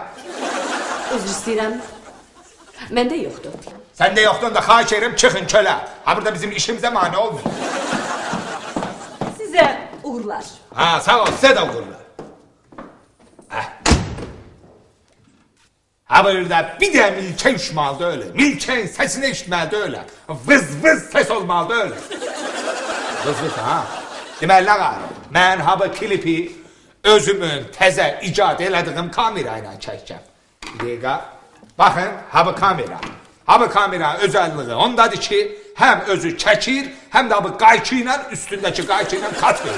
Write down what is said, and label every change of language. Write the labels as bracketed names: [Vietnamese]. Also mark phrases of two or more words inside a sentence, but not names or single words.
[Azerbaijani] Üzr istəyirəm. Məndə yoxdur. Səndə yoxdur da xahiş edirəm çıxın çölə. Ha burada bizim işimizə mane olmuyor. Sizə uğurlar. Ha sağ ol, sizə də uğurlar. Ha burada bir də milkə uçmalıdır öyle. Milkənin səsini eşitməlidir öyle. Vız vız ses olmalıdır öyle. Vız vız ha. Deməli ağa, mən ha bu klipi özümün təzə icad elədiyim kamera ilə çəkəcəm. Bir dəqiqə. Baxın, ha bu kamera. Ha bu kamera özəlliği ondadır ki, həm özü çəkir, həm də bu qayçı ilə üstündəki qayçı ilə kat verir.